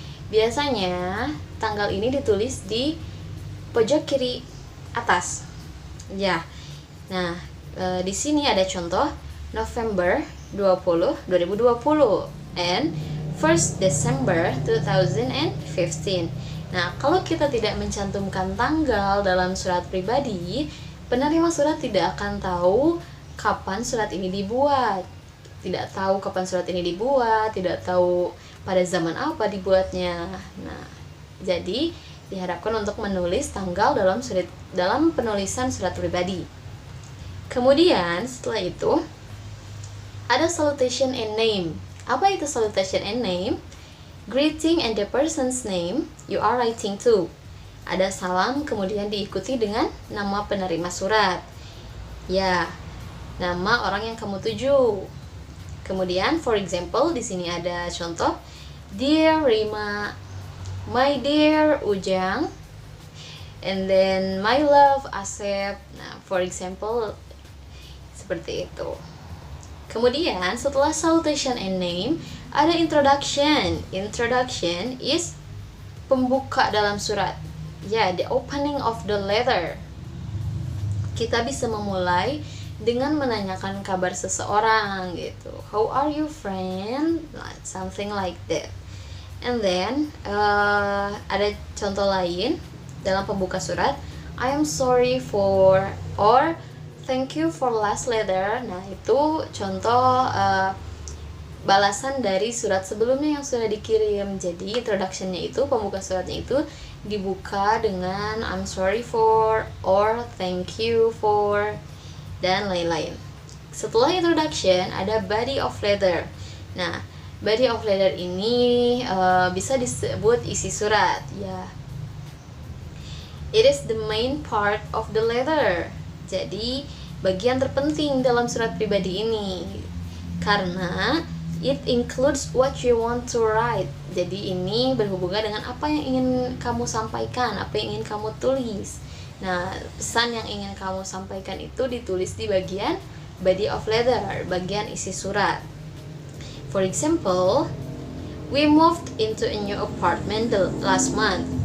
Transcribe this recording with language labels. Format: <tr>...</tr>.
<id>Biasanya tanggal ini ditulis di pojok kiri atas. Ya. Nah, di sini ada contoh November 2020 and 1st December 2015. Nah, kalau kita tidak mencantumkan tanggal dalam surat pribadi, penerima surat tidak akan tahu kapan surat ini dibuat. Tidak tahu kapan surat ini dibuat, tidak tahu pada zaman apa dibuatnya. Nah, jadi diharapkan untuk menulis tanggal dalam penulisan surat pribadi. Kemudian setelah itu ada salutation and name. Apa itu salutation and name?</id> <en>Greeting and the person's name you are writing to.</en> <id>Ada salam kemudian diikuti dengan nama penerima surat. Ya, nama orang yang kamu tuju. Kemudian</id> <en>for example</en> <id>di sini ada contoh</id> <en>Dear Rima, My dear Ujang, and then my love Asep.</en> <id>Nah,</id> <en>for example</en> <id>seperti itu. Kemudian setelah salutation and name ada introduction. Introduction is pembuka dalam surat.</id> <en>Ya, the opening of the letter.</en> <id>Kita bisa memulai dengan menanyakan kabar seseorang gitu.</id> <en>How are you friend? Something like that. And then</en> <id>ada contoh lain dalam pembuka surat,</id> <en>I am sorry for, or thank you for last letter.</en> <id>Nah, itu contoh balasan dari surat sebelumnya yang sudah dikirim. Jadi introduction-nya itu, pembuka suratnya itu dibuka dengan</id> <en>I'm sorry for, or thank you for,</en> <id>dan lain-lain. Setelah introduction ada body of letter. Nah, body of letter ini bisa disebut isi surat ya.</id> <en>It is the main part of the letter.</en> <id>Jadi bagian terpenting dalam surat pribadi ini karena</id> <en>it includes what you want to write.</en> <id>Jadi ini berhubungan dengan apa yang ingin kamu sampaikan, apa yang ingin kamu tulis. Nah, pesan yang ingin kamu sampaikan itu ditulis di bagian body of letter, bagian isi surat.</id> <en>For example, we moved into a new apartment last month.</en>